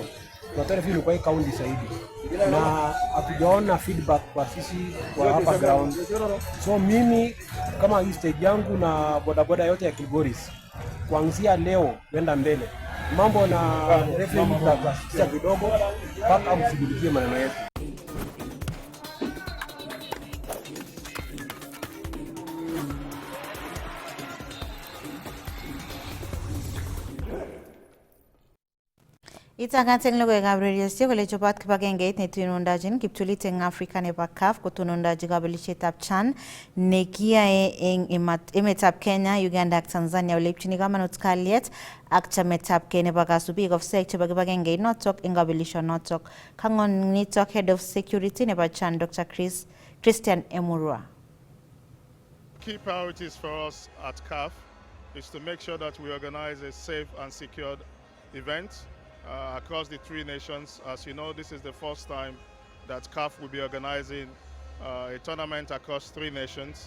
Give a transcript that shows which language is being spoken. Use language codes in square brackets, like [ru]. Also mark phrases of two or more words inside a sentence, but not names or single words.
[sw] Tunatoa revenue kwa hii county zaidi, na hatujaona feedback kwa sisi kwa hapa ground. So mimi kama hii stage yangu na bodaboda yote ya Kilgoris, kuanzia leo kwenda mbele, mambo na revenue tutasisitiza kidogo mpaka mshughulikie maneno yetu. [kln] Itangaten logoiwekab radiosyek kole chobot kibagengeit netonondochin kiptulit eng Afrika nebo CAF kotonondochi kabelishetab CHAN nekiyae eng emetab Kenya, Uganda ak Tanzania ole ipchini kamanut kalyet ak chametabgei nebo kasubik ofisek chebo kibagengeit notok eng kabelishonotok. Kangon nitok [en] Head of Security [kln] nebo CHAN Dr. Christian Emurua. [en] Key priorities for us at CAF is to make sure that we organize a safe and secured event across the three nations. As you know, this is the first time that CAF will be organizing a tournament across three nations.